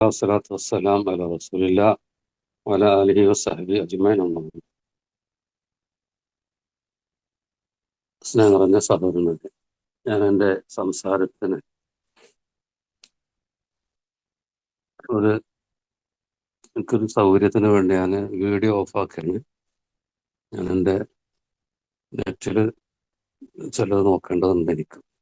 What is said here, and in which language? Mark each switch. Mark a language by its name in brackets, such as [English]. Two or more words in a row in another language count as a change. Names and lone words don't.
[Arabic] والصلاة والسلام على رسول الله وعلى آله وصحبه أجمعين أما بعد. [Malayalam] സ്നേഹം നിറഞ്ഞ സഹോദരന്മാരെ, ഞാൻ എൻ്റെ സംസാരത്തിന് എനിക്കൊരു സൗകര്യത്തിന് വേണ്ടി ഞാൻ വീഡിയോ ഓഫാക്കുകയാണ്. ഞാൻ എൻ്റെ നെറ്റിൽ ചിലത് നോക്കേണ്ടതുണ്ട് എനിക്ക്.